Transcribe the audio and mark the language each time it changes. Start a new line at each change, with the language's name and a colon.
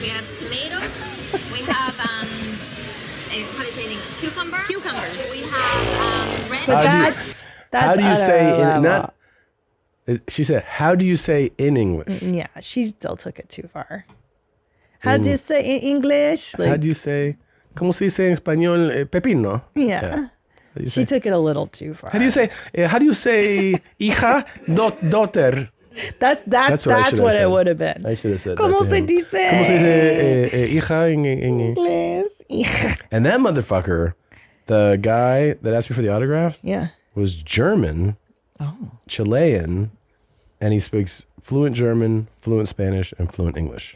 English: We have tomatoes. We have, how do you say it? Cucumbers. We have red But how do you say she said, how do you say in English? Yeah, she still took it too far. How do you say in English? How do you say,
Spanish: ¿cómo se dice en español pepino?
English: Yeah. She took it a little too far. How do you say hija, daughter? That's what it would have been. I should have said
Spanish: ¿Cómo se dice? ¿Cómo se dice hija en Inglés? Hija.
English: And that motherfucker, the guy that asked me for the autograph, was German, Chilean, and he speaks fluent German, fluent Spanish, and fluent English.